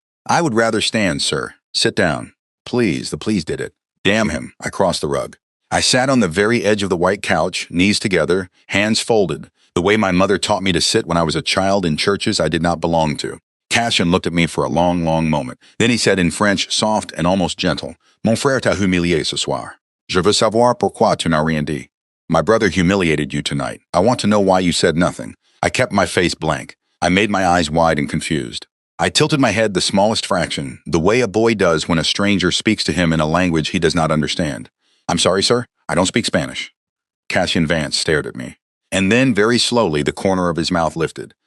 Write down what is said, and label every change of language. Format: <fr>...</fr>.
<en>I would rather stand, sir. Sit down. Please, the please did it. Damn him. I crossed the rug. I sat on the very edge of the white couch, knees together, hands folded, the way my mother taught me to sit when I was a child in churches I did not belong to. Cassian looked at me for a long, long moment. Then he said in French, soft and almost gentle,</en> <fr>Mon frère t'a humilié ce soir. Je veux savoir pourquoi tu n'as rien dit.</fr> <en>My brother humiliated you tonight. I want to know why you said nothing. I kept my face blank. I made my eyes wide and confused. I tilted my head the smallest fraction, the way a boy does when a stranger speaks to him in a language he does not understand. I'm sorry, sir. I don't speak Spanish. Cassian Vance stared at me. And then, very slowly, the corner of his mouth lifted.</en>